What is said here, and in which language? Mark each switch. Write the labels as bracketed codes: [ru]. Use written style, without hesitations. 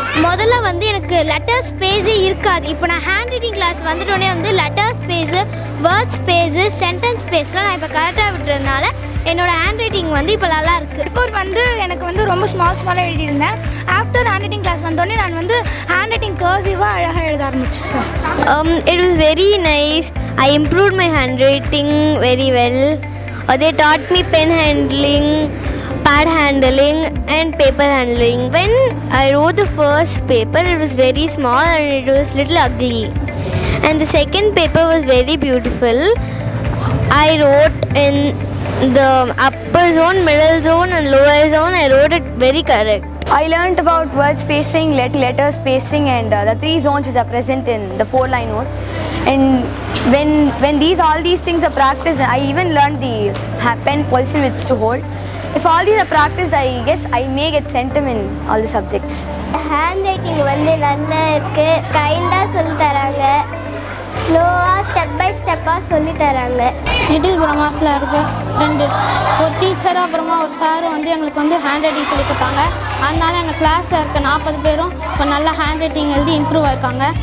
[ta] முதல்ல வந்து எனக்கு லெட்டர் ஸ்பேஸே இருக்காது. இப்போ நான் ஹேண்ட் ரைட்டிங் கிளாஸ் வந்துட்டோடனே வந்து letter space, word space, sentence ஸ்பேஸ்லாம் நான் இப்போ கரெக்டாக விட்டுறதுனால என்னோடய ஹேண்ட் ரைட்டிங் வந்து இப்போ நல்லா இருக்குது. பிஃபோர் வந்து எனக்கு வந்து ரொம்ப ஸ்மாலாக எழுதியிருந்தேன். ஆஃப்டர் ஹேண்ட் ரைட்டிங் கிளாஸ் வந்தோடனே நான் வந்து ஹேண்ட் ரைட்டிங் கர்சிவாக அழகாக எழுத ஆரம்பிச்சேன் sir. [en] It was very nice. I improved my handwriting very well. They taught me pen handling, pad handling and paper handling. When I wrote the first paper, it was very small and it was little ugly. And the second paper was very beautiful. I wrote in the upper zone, middle zone and lower zone. I wrote it very correct. I learned about word spacing, letter spacing and the 3 zones which are present in the 4-line note. And when all these things are practiced, I even learned the pen position which to hold. If all these are practiced, I guess I may get centum in all the subjects. [ta] Hand writing வந்து நல்லா இருக்குது. கைண்டாக சொல்லித்தராங்க. ஸ்லோவாக step by ஸ்டெப்பாக சொல்லித்தராங்க. Middle பிரமாஸில் இருக்குது ஒரு teacher அப்புறமா ஒரு சார் வந்து எங்களுக்கு வந்து ஹேண்ட் ரைட்டிங் சொல்லி கொடுத்தாங்க. அதனால எங்கள் கிளாஸில் இருக்க 40 பேரும் இப்போ நல்லா ஹேண்ட் ரைட்டிங் எழுதி இம்ப்ரூவ் ஆயிருக்காங்க.